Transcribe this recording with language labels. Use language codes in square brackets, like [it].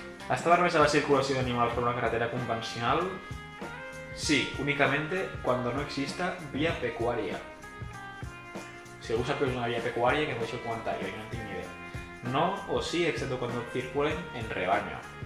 [ca] Està permesa la circulació d'animals per una carretera convencional? [es] Sí, únicamente cuando no exista vía pecuaria. [ca] Si algú sap que és una vía pecuaria, que em deixi el comentari, que no en tinc ni idea. [es] No o sí, excepto cuando circulen en rebaño.